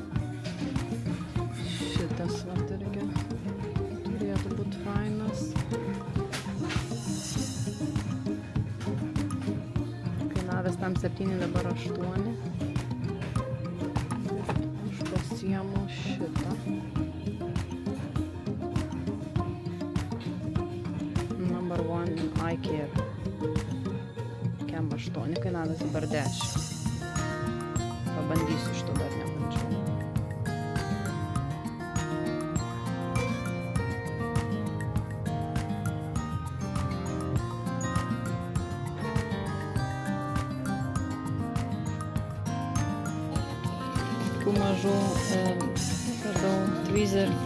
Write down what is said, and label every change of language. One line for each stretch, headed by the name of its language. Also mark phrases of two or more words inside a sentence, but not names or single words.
Lithuanian: Šitas va irgi turėtų būti fainas. Kainavęs tam 7, dabar 8. Pasiemu šitą.
English: Number 1 eye care.
Lithuanian: Kem 8, kainavęs dabar 10. Pabandysiu šito, dar nebandžiau. Tokių mažų tweezer.